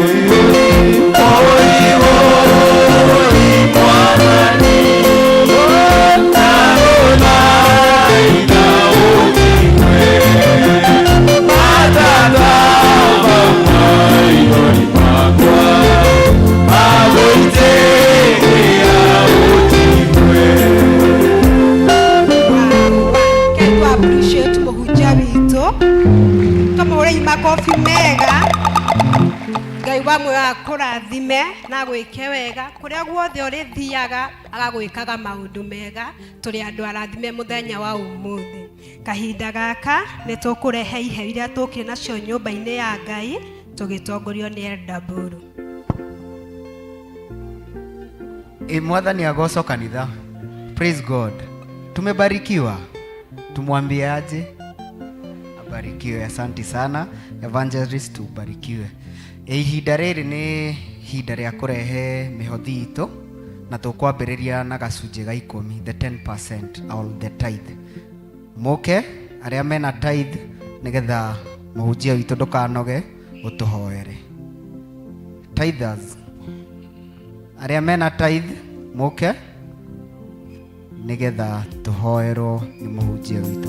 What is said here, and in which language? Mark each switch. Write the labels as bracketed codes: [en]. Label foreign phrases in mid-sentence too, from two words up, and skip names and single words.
[ki] Woi woi Mwathani, ndagũthaitha ũnjigue, matata maitho-inĩ makwa, magũitĩrĩra ũnjigue. [en] Can you appreciate [ki] mũhunjia witũ? Tũmũhũrei makobi mega. Ngai wamwe akũrathime na gwĩke wega kũrĩa guothe ũrĩthiaga, agagwĩkaga maũndũ mega. Tũrĩ andũ arathime mũthenya wa ũmũthĩ. Kahinda gaka nĩ tũkũrehe iheo iria tũkĩrĩ nacio nyũmba-inĩ ya Ngai, tũgĩtongorio nĩ Elder Buru. Mwathani agocwo kanitha. [en] Praise God. [sw] Tumebarikiwa. Tumwambie aje? Abarikiwe. Asante sana Evangelist, tubarikiwe. [ki] Ihinda rĩrĩ nĩ ihinda rĩa kũrehe mĩhothi itũ, na tũkwambĩrĩria na gacunjĩ ga 10, [en] the 10% all the tithe. [ki] Mũke arĩa mena tithe nĩgetha mũhunjia witũ ndũkanoge ũtũhoere. Tithers arĩa mena tithe mũke nĩgetha tũhoerwo nĩ mũhunjia witũ.